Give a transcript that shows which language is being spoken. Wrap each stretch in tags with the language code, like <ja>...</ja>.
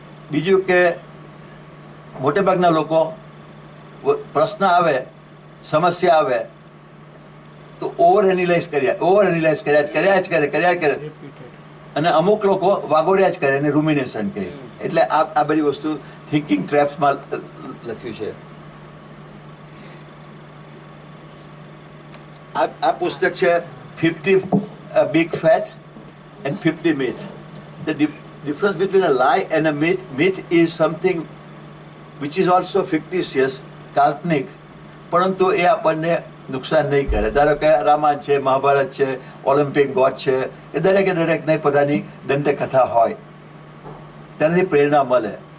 <gu>બીજું કે મોટે ભાગના લોકો પ્રશ્ન આવે, સમસ્યા આવે તો ઓવર એનાલાઇઝ કર્યા જ કરે. અને અમુક લોકો વાગોડ્યા જ કરે અને રૂમિનેશન કહે. એટલે આ બધી વસ્તુ થિંકિંગ ટ્રેપ્સમાં લખ્યું છે. આ પુસ્તક છે</gu> <en>50 big fat and 50 myth. The difference between a lie and a myth is something which is also fictitious,</en> <gu>કાલ્પનિક, પરંતુ એ આપણને નુકસાન નહીં કરે. ધારો કે રામાયણ છે, મહાભારત છે, ઓલિમ્પિક ગોડ છે, એ દરેકને પોતાની દંતકથા હોય, તેનાથી પ્રેરણા મળે.</gu>